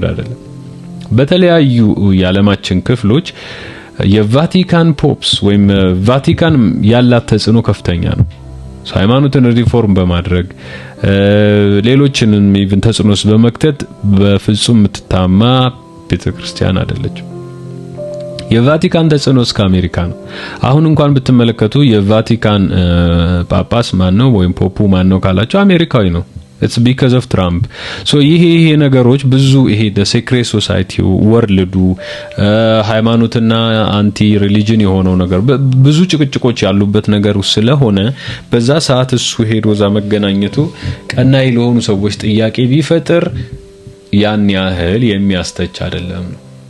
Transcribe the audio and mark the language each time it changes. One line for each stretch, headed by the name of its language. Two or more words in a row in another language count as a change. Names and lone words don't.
Amharic: አይደለም። በተለያዩ የዓለማችን ክፍሎች የቫቲካን ፖፕስ ወይም ቫቲካን ያላት ተጽዕኖ ከፍተኛ ነው። ሃይማኖትን ሪፎርም በማድረግ ሌሎችንም ኢቭን ተጽዕኖስ በመክተት በፍጹም የምትታማ ቤተክርስቲያን አይደለችም። የቫቲካን ተጽዕኖ እስከ አሜሪካ ነው። አሁን እንኳን ብትመለከቱ የቫቲካን ጳጳስ ማን ነው ወይም ፖፑ ማን ነው ካላችሁ አሜሪካዊ ነው።
English: it's because of Trump
Amharic: ይሄ ነገሮች ብዙ ይሄ
English: the secret society
Amharic: ወርልዱ ሃይማኖትና
English: anti religion
Amharic: የሆነው ነገር ብዙ ጭቅጭቆች ያሉበት ነገር ስለሆነ በዛ ሰዓት እሱ ሄዶ ዛ መገናኘቱ ቀናይ ለሆኑ ሰዎች ጥያቄ ቢፈጥር ያን ያህል የሚያስተች አይደለም ነው።